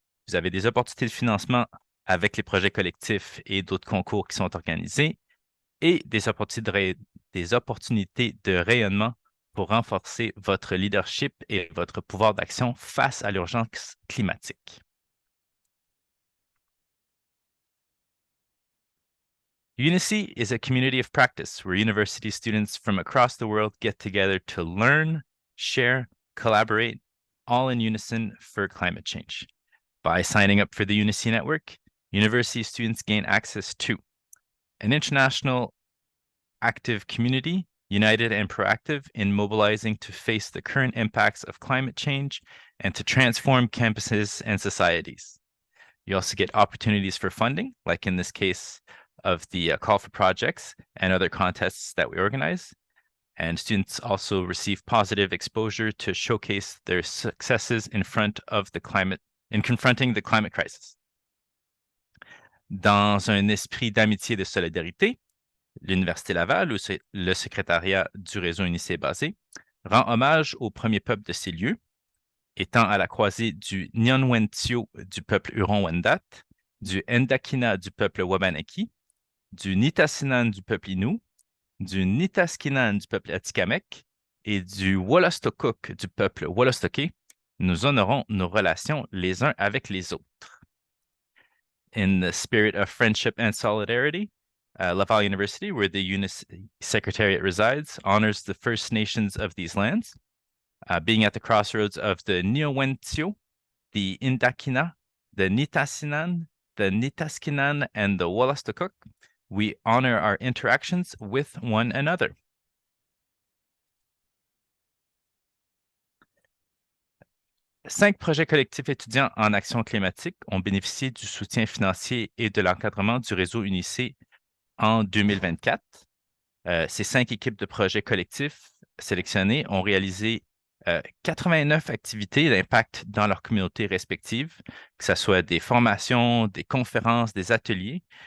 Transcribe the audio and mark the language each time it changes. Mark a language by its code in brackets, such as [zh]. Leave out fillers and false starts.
[fr] Vous avez des opportunités de financement avec les projets collectifs et d'autres concours qui sont organisés et des opportunités de rayonnement pour renforcer votre leadership et votre pouvoir d'action face à l'urgence climatique. [en] UNICE is a community of practice where university students from across the world get together to learn, share, collaborate, all in unison for climate change. By signing up for the UNICE network, university students gain access to an international active community, united and proactive in mobilizing to face the current impacts of climate change and to transform campuses and societies. You also get opportunities for funding, like in this case of the call for projects and other contests that we organize. And students also receive positive exposure to showcase their successes in confronting the climate crisis. [fr] Dans un esprit d'amitié et de solidarité, l'Université Laval, où le secrétariat du réseau UNICE est basé, rend hommage au premier peuple de ces lieux, étant à la croisée du Nyanwentio du peuple Huron-Wendat, du Ndakina du peuple Wabanaki, du Nitassinan du peuple Innu, du Nitaskinan du peuple Atikamekw et du Wolastoquk du peuple Wolastoqey, nous honorons nos relations les uns avec les autres. [en] In the spirit of friendship and solidarity, Laval University, where the UNICE Secretariat resides, honors the First Nations of these lands. Being at the crossroads of the Nyanwentio, the Ndakina, the Nitassinan, the Nitaskinan, and the Wolastoquk, we honor our interactions with one another. [fr] Cinq projets collectifs étudiants en action climatique ont bénéficié du soutien financier et de l'encadrement du réseau UNICE en 2024. Ces 5 équipes de projets collectifs sélectionnées ont réalisé 89 activités d'impact dans leurs communautés respectives, que ce soit des formations, des conférences, des ateliers.